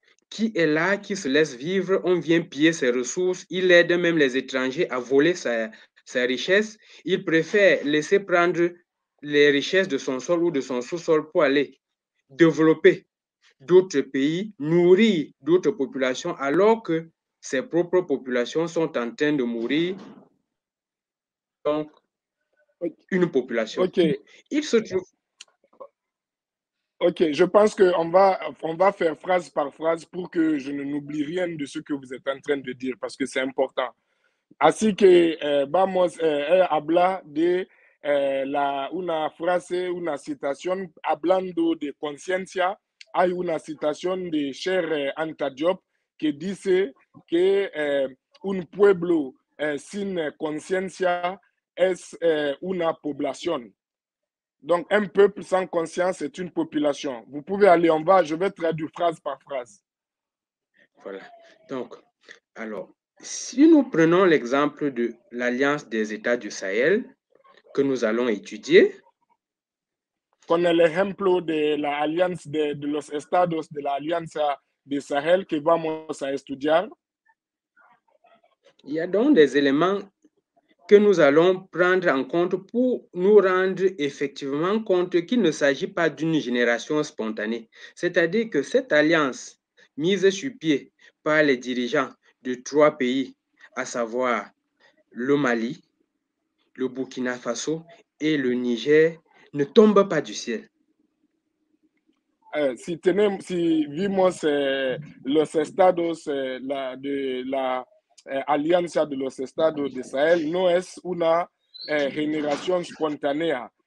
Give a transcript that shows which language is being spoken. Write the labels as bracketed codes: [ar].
[fr] qui est là, qui se laisse vivre, on vient piller ses ressources, il aide même les étrangers à voler sa richesse, il préfère laisser prendre les richesses de son sol ou de son sous-sol pour aller développer d'autres pays, nourrir d'autres populations, alors que ses propres populations sont en train de mourir. Donc, une population. Il se trouve... Ok, je pense qu'on va faire phrase par phrase pour que je n'oublie rien de ce que vous êtes en train de dire, parce que c'est important. [es] Así que vamos a hablar de una frase, una citación hablando de conciencia. Hay una citación de Cheikh Anta Diop que dice que un pueblo sin conciencia es una población. [fr] Donc, un peuple sans conscience est une population. Vous pouvez aller en bas, je vais traduire phrase par phrase. Voilà. Donc, alors, Si nous prenons l'exemple de l'Alliance des États du Sahel que nous allons étudier, [es] con el ejemplo de la alianza de los estados de la Alianza de Sahel que vamos a estudiar, [fr] il y a donc des éléments que nous allons prendre en compte pour nous rendre effectivement compte qu'il ne s'agit pas d'une génération spontanée. C'est-à-dire que cette alliance mise sur pied par les dirigeants de 3 pays, à savoir le Mali, le Burkina Faso et le Niger, ne tombe pas du ciel. [es] Si vimos los estados de la Alianza de los Estados de Sahel, no es una generación espontánea.